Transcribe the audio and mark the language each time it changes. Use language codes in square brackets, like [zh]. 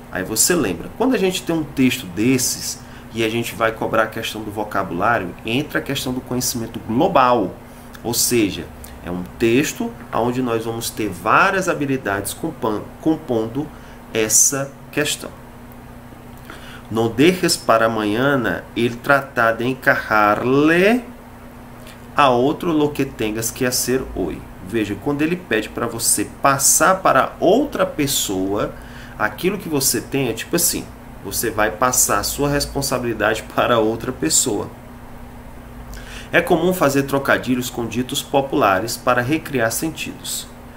[pt] Aí você lembra, quando a gente tem um texto desses e a gente vai cobrar a questão do vocabulário, entra a questão do conhecimento global. Ou seja, é um texto onde nós vamos ter várias habilidades compondo essa questão. [es] No dejes para mañana el tratar de encargar-le a outro lo que tengas que hacer hoy. [pt] Veja, quando ele pede para você passar para outra pessoa aquilo que você tem, é tipo assim, você vai passar a sua responsabilidade para outra pessoa. É comum fazer trocadilhos com ditos populares para recriar sentidos.